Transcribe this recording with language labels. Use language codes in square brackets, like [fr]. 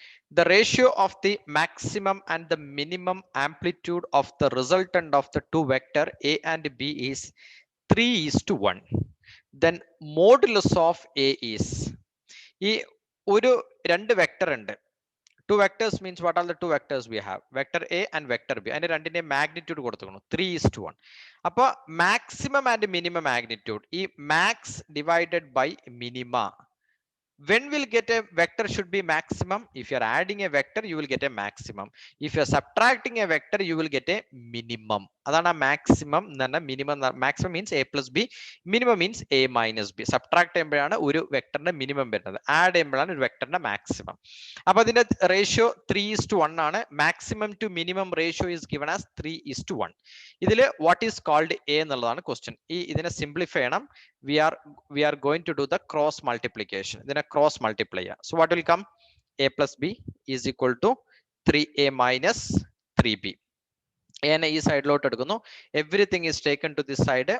[en] The ratio of the maximum and the minimum amplitude of the resultant of the two vector a and b is 3:1. Then modulus of a is. [ml] ഈ ഒരു രണ്ട് vector ഉണ്ട്. [en] Two vectors means what are the two vectors we have? Vector A and vector B. [ml] അതിന്റെ രണ്ടിന്റെ magnitude കൊടുത്തിരിക്കുന്നു 3:1. [en] അപ്പൊ maximum and minimum magnitude, ഈ max divided by minima. When will get a vector should be maximum? If you are adding a vector, you will get a maximum. If you are subtracting a vector, you will get a minimum. [ml] അതാണ് [en] maximum. Minimum, maximum means a plus b, minimum means a minus b. [ml] Subtract ചെയ്യുമ്പോഴാണ് ഒരു വെക്ടറിന്റെ minimum വരുന്നത്, add ചെയ്യുമ്പോഴാണ് ഒരു വെക്ടറിന്റെ maximum. അപ്പൊ അതിന്റെ റേഷ്യോ 3:1 ആണ്. Maximum two minimum ratio [en] is given as 3:1. [ml] ഇതില് [en] what is called a [ml] എന്നുള്ളതാണ് ക്വസ്റ്റ്യൻ. ഇതിനെ സിംപ്ലിഫൈ ചെയ്യണം. [en] We are going to do the cross multiplication. Then a cross multiplier. So what will come? A plus b is equal to 3a minus 3b. A and e side load [ml] എടുക്കുന്നു. [en] Everything is taken to this side.